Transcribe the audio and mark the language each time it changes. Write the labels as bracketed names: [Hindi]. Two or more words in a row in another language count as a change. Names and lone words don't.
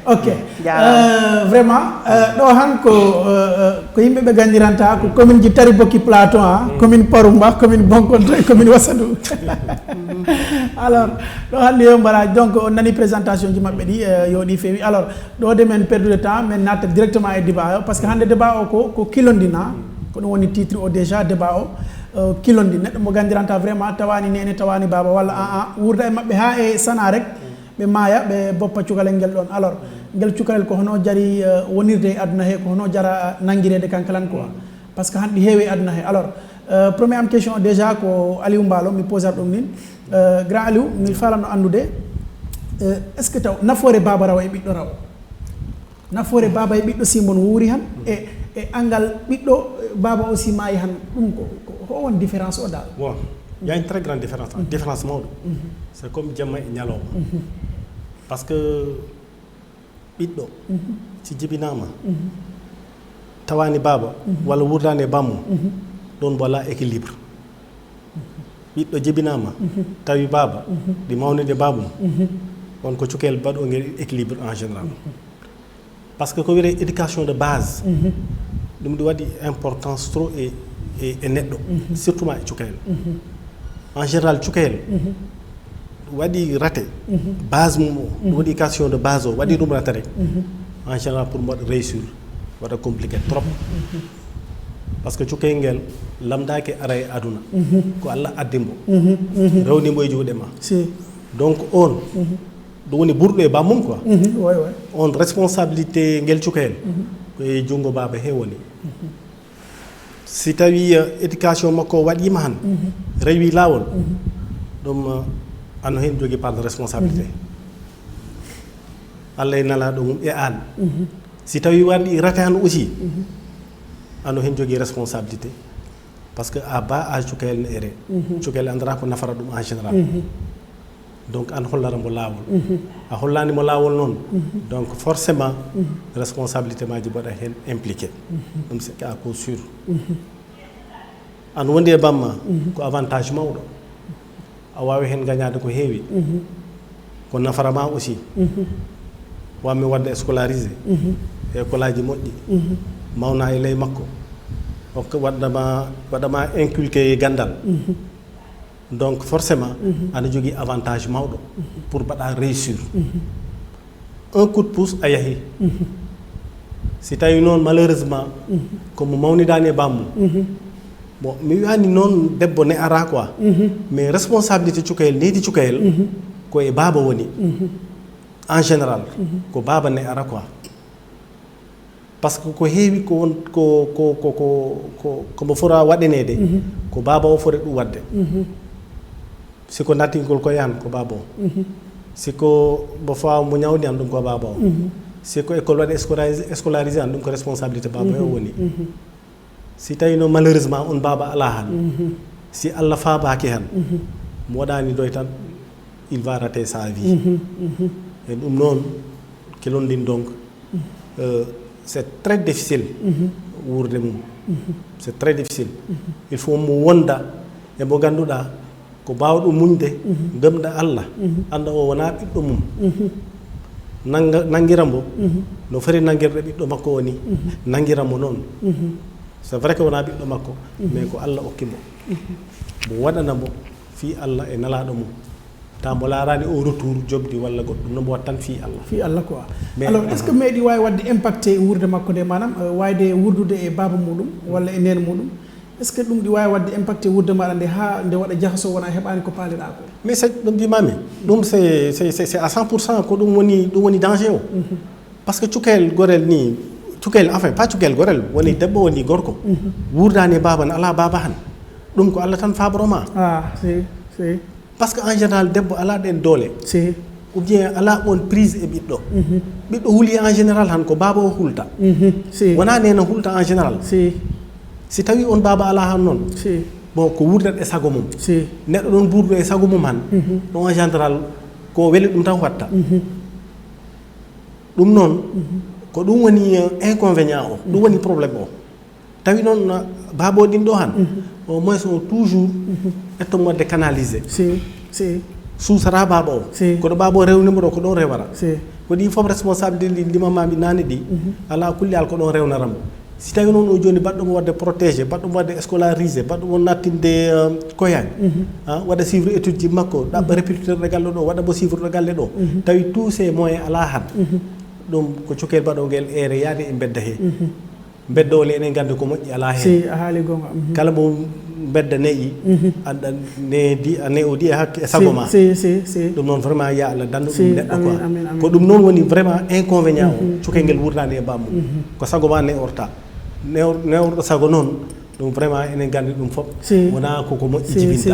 [Fula] ok vraiment ɗo han ko yimɓe ɓe gandiranta ko commune ji Tari Bokki Plateau commune Paroumba commune Bonkonto e commune Wasadou alors ɗo hande yo mbaɗa donc on nani présentation ji mabɓe ɗi yoɗi fewi alors ɗo de men [French] perdu temps [Fula] men natta directement e débat o [French] par ce que [Fula] hande débat o ko kilondina ko ɗum woni titre o [French] déjà débat [Fula] o kilondi neɗɗo mo gandiranta vraiment tawani nene tawani baba walla wurda e mabɓe ha e sana rek ɓe maaya ɓe boppa cukalel ngel ɗon alors ngel cukalel ko hono jari wonirde e aduna he ko hono jara nanguirede kankalan [French] quoi par ce que [Fula] hanɗi heewi e aduna he alors première am [French] question déjà [Fula] ko Aliou Mballo mi posat ɗum nin grand Aliou mi falanno andude [French] est ce que [Fula] taw nafoore baba rawa e ɓiɗɗo rawa nafoore baba e ɓiɗɗo si mon wuuri han e angal ɓiɗɗo baba aussi maayi han ɗum ko won différence o dal [French] bon il y a une très grande différence différence mawɗo c'est comme [Fula] jamma e ñalawma [French] par ce que [Fula] ɓiɗɗo si jibinama tawani baba walla wurdani e bammo ɗon wala équilibre ɓiɗɗo jibinama tawi baba ɗi mawnide babum on ko cukel baɗo ngel [French] équilibre en général par ce que [Fula] ko wiyete [French] éducation de base [Fula] ɗum ɗi waɗi [French] importance trop [Fula] e neɗɗo surtout ma e cukayel [French] en général [Fula] cukayel waɗi [French] raté base [Fula] mum o ɗum waɗi [French] éducation de base [Fula] o waɗi ɗum raté rek [French] en général pour [Fula] mo waɗa réussir waɗa [French] compliqué trop par ce que [Fula] cukayel ngel lamdaki ara e aduna ko Allah addimbo rewnimo e juuɗe ma donc on ɗum woni ɓurɗo e bammum quoi on responsabilité ngel cukayel koye junngo baba he woni si tawi éducation makko waɗima han rewi lawol ɗum ano hen jogui [French] part de responsabilité [Fula] Allah e nalaɗo mum e an si tawi waɗi rate han aussi ano hen jogui [French] responsabilité par ce que à bas âge [Fula] cukayel ne ere cukayel andara ko nafara ɗum [French] en général donc [Fula] an hollaramo lawol a hollanimo lawol noon [French] donc forcément responsabilité [Fula] maji mbaɗa hen impliqué ɗum [French] c'est à coup sûr [Fula] an wondi e bamma ko avantage mawɗo a wawi hen gagnade ko heewi ko nafarama aussi wammi wadde [French] scolarisé école [Fula] aji moƴƴi mawna e ley makko hokka waɗama inculqué gandal [French] donc forcément [Fula] aɗa jogui avantage mawɗo pour mbaɗa [French] réussir un coup de pouce [Fula] a yahi si tawi noon malheureusement komo mawnidani e bammu bon mi wiyani noon debbo ne ara [French] quoi mais responsabilité [Fula] cukayel neydi cukayel ko e baba woni [French] en général [Fula] ko baba ne ara [French] quoi par ce que [Fula] ko heewi ko won komo fota waɗanede ko baba o foti ɗum wadde siko nattingol ko yahan ko baba o siko mo fawa mo ñawdi an ɗum ko baba o siko école waɗi scolarisé an ɗum ko responsabilité baba o woni si tawi no malheureusement on baba ala han si Allah faabaki han mo waɗani doy tan [French] il va rater sa vie [Fula] e ɗum noon kelondin [French] donc c'est très difficile [Fula] wurde mum [French] c'est très difficile il faut [Fula] mo wonda e mo ganduɗa ko bawɗo muñde gëmɗa Allah anda o wona ɓiɗɗo mum nangirambo no fari nangirde ɓiɗɗo makko woni nangiramo noon [French] c'est vrai que [Fula] wona ɓiɗɗo makko mais ko Allah okkimo mo waɗanamo fi Allah e nalaɗo mum ta mo laarani [French] au retour [Fula] jobdi walla goɗɗum no mo wat tan fi Allah [French] quoi alors est ce que [Fula] meeɗi wawi wadde impacté wurde makko nde manam wayde wurdude e baba muɗum walla e nene muɗum [French] est ce que [Fula] ɗum ɗi wawi wadde impacté wurde maɗa nde ha nde waɗa jahaso wona heɓani ko paaliɗa ko [French] mais c'est [Fula] ɗum mbimami ɗum [French] c'est à 100% [Fula] ko ɗum woni danger o [French] par ce que [Fula] cukalel gorel ni cukalel [French] enfin pas [Fula] cukalel gorel woni debbo woni gorko wurdani baba ne ala baba han ɗum ko Allah tan faboroma si [French] par ce que en général [Fula] debbo ala ɗen doole [French] si ou bien [Fula] ala on prise e ɓiɗɗo ɓiɗɗo huuli [French] en général [Fula] han ko baba o hulta si wona nena hulta [French] en général [Fula] si tawi on baba ala han noon bon ko wurdat e sago mum neɗɗo ɗon ɓurɗo e sago mum han ɗon [French] en général [Fula] ko weli ɗum tan watta ɗum noon ko ɗum woni inconvénient o ɗum woni probléme o tawi noon baba o ɗin ɗo han [French] au moins [Fula] on toujours etto modde canalisé suusata baba o koɗo baba o rewnimo ɗo ko ɗon rewara ko ɗi fof responsabilité ɗi limamami nane ɗi ala kulli al ko ɗon rewnaramo si tawi noon o joni baɗɗomo wadde protégé baɗɗomo wadde scolarisé baɗɗomo nattinde koyani waɗa [French] suivre étude [Fula] ji makko ɗaɓɓa répétiteur galle ɗo waɗa mo suivre ɗo galle ɗo tawi [French] tous ces moyens [Fula] ala han ɗum ko cokel baɗoguel ere yaade e bedda he beddole enen gandi ko moƴƴi ala hen a haali gonga kala mo bedda neyi anda ne o di e hakke e sago ma ɗum noon vraiment ya Allah dandu ɗum neɗɗo quoi ko ɗum noon woni [French] vraiment inconvénient [Fula] o cukel ngel wurdani e bammu ko sago ma ne orta ne orɗo sago noon ɗum vraiment enen gandi ɗum fof wona koko moƴƴi jibinta